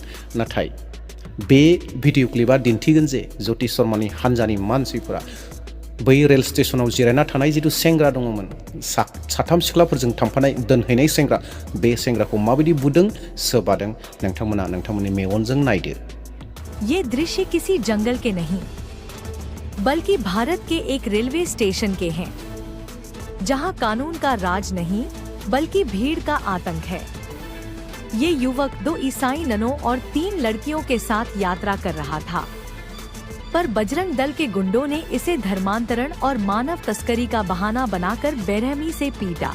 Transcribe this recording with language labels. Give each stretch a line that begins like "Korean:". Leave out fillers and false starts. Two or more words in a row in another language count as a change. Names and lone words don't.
Bodo: नाथाय बे
English: video clipआ
Bodo: दिन्थिगोन जे ज्यति शर्मानि हान्जानि मानसिफोरा बै
English: rail stationआव
Bodo: जिरायना थानाय जिथु सेंग्रा दङमोन, साथाम सिख्लाफोरजों थांफानाय दोनहैनाय सेंग्रा, बे सेंग्राखौ माबायदि बुदों, सोबादों, नोंथांमोना नोंथांमोननि मेगनजों नायदो।
Hindi: ये दृश्य किसी जंगल के नहीं, बल्कि भारत के एक रेलवे स्टेशन के हैं, जहां कानून का राज नहीं बल्कि भीड़ का आतंक है। ये युवक 2 ईसाई ननों और 3 लड़कियों के साथ यात्रा कर रहा था, पर बजरंग दल के गुंडों ने इसे धर्मांतरण और मानव तस्करी का बहाना बनाकर बेरहमी से पीटा।